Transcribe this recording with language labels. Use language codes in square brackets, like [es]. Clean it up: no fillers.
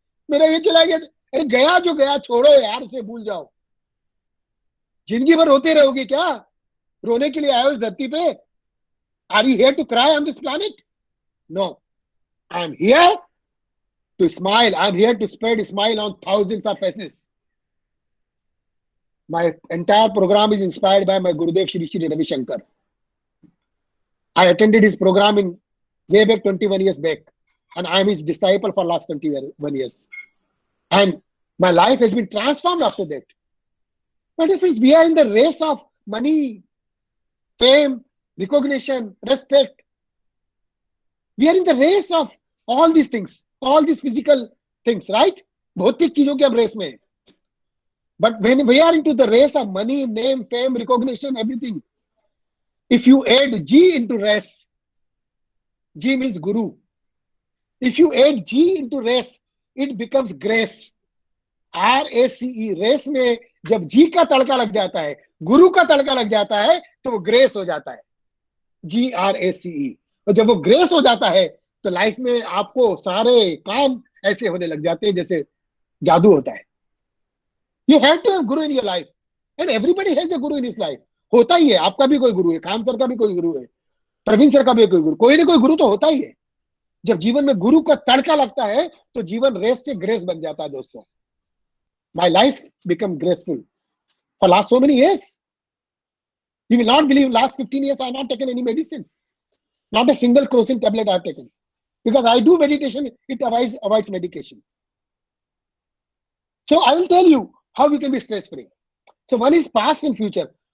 [hi] मेरा ये चला गया. अरे गया जो गया छोड़ो यार, उसे भूल जाओ. जिंदगी भर रोते रहोगे क्या? रोने के लिए आए हो इस धरती पे? [en] Are you here to cry on this planet? No. I am here to smile. I am here to spread smile on thousands of faces. My entire program is inspired by my Gurudev Shri Shri Ravi Shankar. I attended his program in way back 21 years back, and I am his disciple for last 21 years. And my life has been transformed after that. But if we are in the race of money, fame, recognition, respect, we are in the race of all these things, all these physical things, right? [hi] भौतिक चीजों के हम race में हैं. [en] But when we are into the race of money, name, fame, recognition, everything, if you add G into race, G means Guru. If you add G into race, it becomes grace. RACE. [hi] Race में जब G का तड़का लग जाता है, गुरु का तड़का लग जाता है, तो वो ग्रेस हो जाता है. [en] GRACE. [hi] और जब वो ग्रेस हो जाता है तो लाइफ में आपको सारे काम ऐसे होने लग जाते हैं जैसे जादू होता है. [en] You have to have guru in your life, and everybody has a guru in his life. [hi] होता ही है. आपका भी कोई गुरु है, खान सर का भी कोई गुरु है, प्रवीण सर का भी कोई गुरु, कोई ना कोई गुरु तो होता ही है. जब जीवन में गुरु का तड़का लगता है तो जीवन रेस से ग्रेस बन जाता है दोस्तों. [en] My life become graceful for last so many years. You will not believe, last 15 years I have not taken any medicine. Not a single crocin tablet I have taken. Because I do meditation, it avoids medication. So I will tell you how you can be stress free. So one is past and future.